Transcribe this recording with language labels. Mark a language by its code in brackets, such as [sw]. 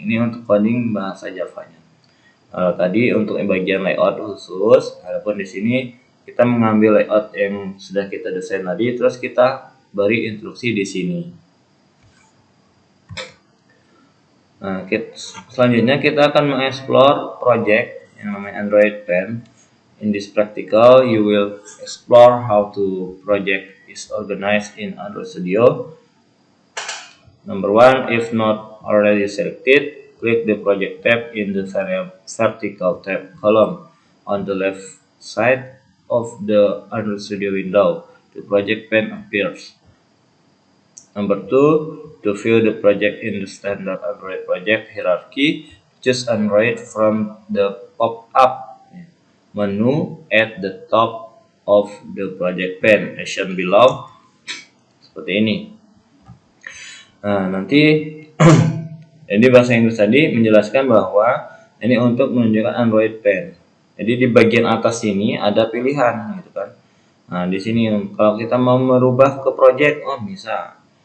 [id] Ini untuk coding bahasa Java-nya. Tadi untuk bagian layout khusus, adapun di sini kita mengambil layout yang sudah kita desain tadi, terus kita beri instruksi di sini. Nah, selanjutnya kita akan mengeksplor project yang namanya Android Pen. [en] In this practical, you will explore how to project is organized in Android Studio. Number 1, if not already selected, click the project tab in the vertical tab column on the left side of the Android Studio window. The project pen appears. Number 2, to view the project in the standard Android project hierarchy, choose Android from the pop-up menu at the top of the project pen, as shown below. [id] Seperti ini. Nah, nanti jadi bahasa Inggris tadi menjelaskan bahwa ini untuk menunjukkan Android Pen. Jadi di bagian atas ini ada pilihan gitu kan. Nah, di sini kalau kita mau merubah ke project, oh bisa.